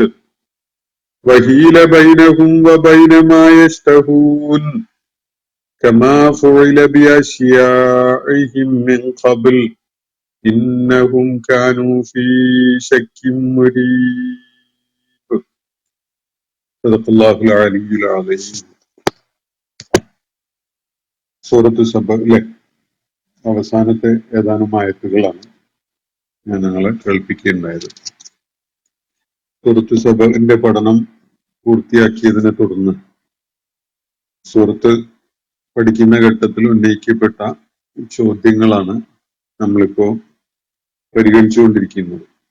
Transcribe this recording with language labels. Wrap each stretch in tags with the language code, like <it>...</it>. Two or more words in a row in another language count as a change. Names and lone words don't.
<ar>وحيل بينهم وبين ما يشتهون كما فعل بأشياعهم من قبل إنهم كانوا في شك مريب. صدق الله العلي العظيم.</ar> <ml>സൂറത്ത് സബയിലെ അവസാനത്തെ ഏതാനും ആയത്തുകളാണ് ഞാൻ നിങ്ങളെ കേൾപ്പിക്കുകയുണ്ടായത്. സൂറത്ത് സബയിന്റെ പഠനം പൂർത്തിയാക്കിയതിനെ തുടർന്ന് സൂറത്ത് പഠിക്കുന്ന ഘട്ടത്തിൽ ഉന്നയിക്കപ്പെട്ട ചോദ്യങ്ങളാണ് നമ്മളിപ്പോ പരിഗണിച്ചുകൊണ്ടിരിക്കുന്നത്.</ml>